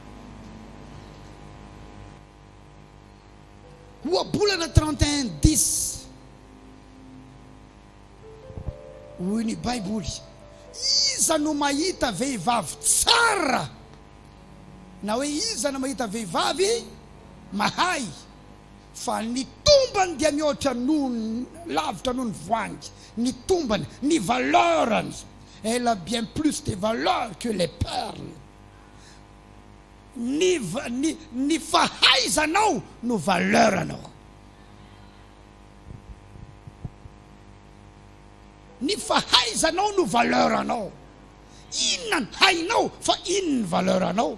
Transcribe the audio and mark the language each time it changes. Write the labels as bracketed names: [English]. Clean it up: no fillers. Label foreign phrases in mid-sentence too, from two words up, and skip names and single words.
[Malagasy] Ohabolana 31:10 hoy ny baiboly, iza no mahita vehivavy tsara, na hoe iza no mahita vehivavy mahay, fa ny tombany dia mihoatra noho lavitra noho ny voangy. Ny tombany, ny valeurany, [French] elle a bien plus de valeur que les perles. [Malagasy] Ny fahaizanao no valeuranao. Ny fahaizanao no valeuranao. Inona ny hainao fa inona ny valeuranao.